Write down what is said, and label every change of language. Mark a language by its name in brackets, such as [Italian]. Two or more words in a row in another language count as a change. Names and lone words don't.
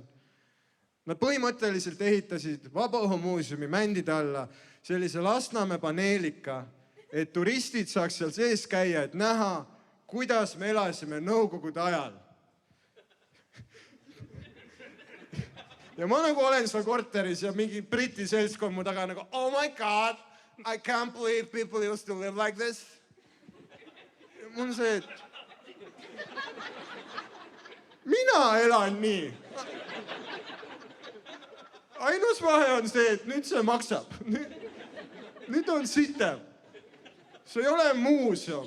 [Estonian] Nad põhimõtteliselt ehitasid Vabaõhumuuseumi mändide alla sellise Lasnamäe paneelika, et turistid saaks seal sees käia, et näha, kuidas me elasime nõukogude ajal. Ja ma olen seal korteris ja mingi briti seltskond mu taga [English] oh my god, I can't believe people used to live like this. [Estonian] Ja mul on see, et mina elan nii. Ainus vahe on see, et nüüd see maksab. Nüüd on sitem. See ei ole muuseum.